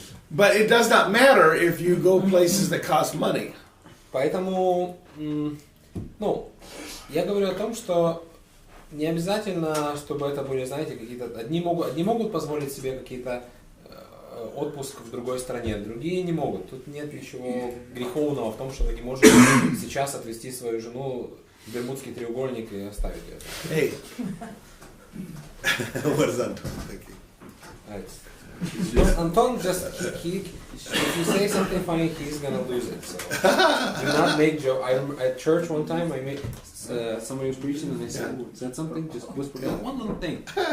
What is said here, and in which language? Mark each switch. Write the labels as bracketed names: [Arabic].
[English] But it does not matter if you go places that cost money. [Russian] Поэтому, я говорю о том, что не обязательно, чтобы это были, знаете, какие-то... Одни могут позволить себе какие-то отпуск в другой стране, другие не могут. Тут нет ничего греховного в том, что вы не можете сейчас отвезти свою жену в Бермудский треугольник и оставить ее. [English] Hey, what is Anton thinking? Anton just if you say something funny, he's gonna lose it. So do not make joke. At church one time, I made somebody was preaching and I said something, just whispered out one little thing.